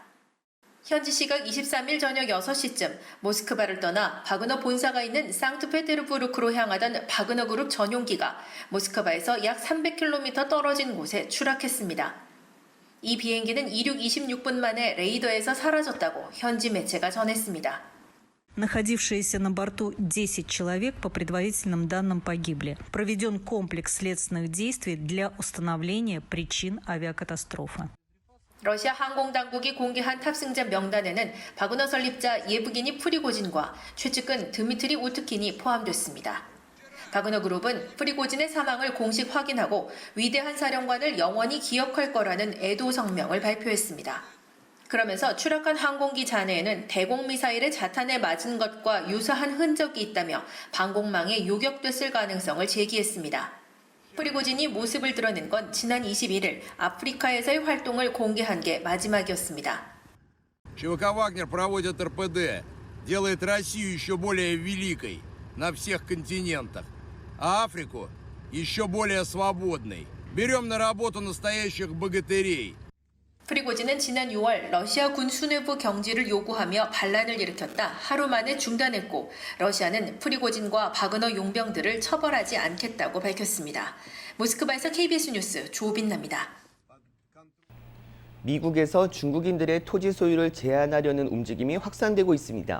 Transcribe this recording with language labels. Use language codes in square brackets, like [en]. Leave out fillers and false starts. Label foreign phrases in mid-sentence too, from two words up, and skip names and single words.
[ko] 현지 시각 23일 저녁 6시쯤 모스크바를 떠나 바그너 본사가 있는 상트페테르부르크로 향하던 바그너 그룹 전용기가 모스크바에서 약 300km 떨어진 곳에 추락했습니다. 이 비행기는 이륙 26분 만에 레이더에서 사라졌다고 현지 매체가 전했습니다. [ru] Находившиеся на борту 10 человек, по предварительным данным, погибли. Проведен комплекс следственных действий для установления причин авиакатастрофы. [ko] 러시아 항공당국이 공개한 탑승자 명단에는 바그너 설립자 예브기니 프리고진과 최측근 드미트리 우트킨이 포함됐습니다. 바그너 그룹은 프리고진의 사망을 공식 확인하고 위대한 사령관을 영원히 기억할 거라는 애도 성명을 발표했습니다. 그러면서 추락한 항공기 잔해에는 대공미사일의 자탄에 맞은 것과 유사한 흔적이 있다며 방공망에 요격됐을 가능성을 제기했습니다. 프리고진이 모습을 드러낸 건 지난 21일 아프리카에서의 활동을 공개한 게 마지막이었습니다. [ru] ЧВК «Вагнер» проводит РПД, делает Россию еще более великой на всех континентах, а Африку еще более свободной. Берем на работу настоящих богатырей. [ko] 프리고진은 지난 6월 러시아 군 수뇌부 경질을 요구하며 반란을 일으켰다 하루 만에 중단했고 러시아는 프리고진과 바그너 용병들을 처벌하지 않겠다고 밝혔습니다. 모스크바에서 KBS 뉴스 조빈나입니다. 미국에서 중국인들의 토지 소유를 제한하려는 움직임이 확산되고 있습니다.